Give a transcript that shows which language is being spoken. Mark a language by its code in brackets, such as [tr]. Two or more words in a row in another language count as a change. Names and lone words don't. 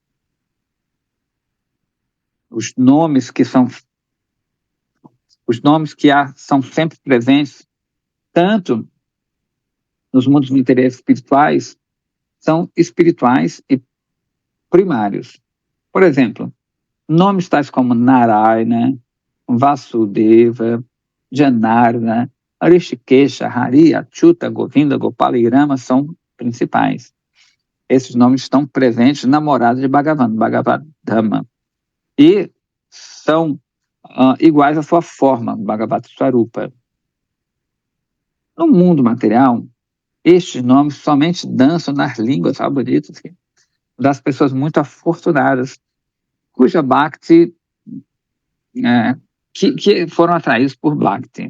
[pt] Os nomes que são são sempre presentes, tanto nos mundos materiais espirituais, são espirituais e primários. Por exemplo, nomes tais como Narayana, Vasudeva, Janardana, Rishikesha, Hari, Achyuta, Govinda, Gopala e Rama são principais. Esses nomes estão presentes na morada de Bhagavan, Bhagavadama, e são iguais à sua forma, Bhagavad Swarupa. No mundo material, estes nomes somente dançam nas línguas favoritas das pessoas muito afortunadas, cuja Bhakti, que foram atraídos por Bhakti.